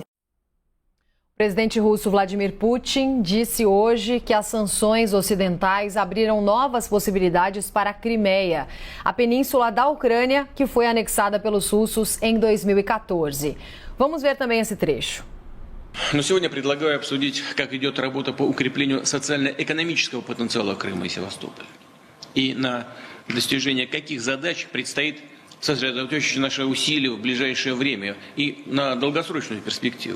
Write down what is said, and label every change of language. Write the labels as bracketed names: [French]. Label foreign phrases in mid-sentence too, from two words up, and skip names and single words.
[Portuguese] O presidente russo Vladimir Putin disse hoje que as sanções ocidentais abriram novas possibilidades para a Crimeia, a península da Ucrânia que foi anexada pelos russos em 2014. Vamos ver também esse trecho. [Russian] Но сегодня предлагаю обсудить, как идет работа по укреплению социально-экономического потенциала Крыма и Севастополя. И на достижение каких задач предстоит сосредоточить наши усилия в ближайшее время и на долгосрочную перспективу.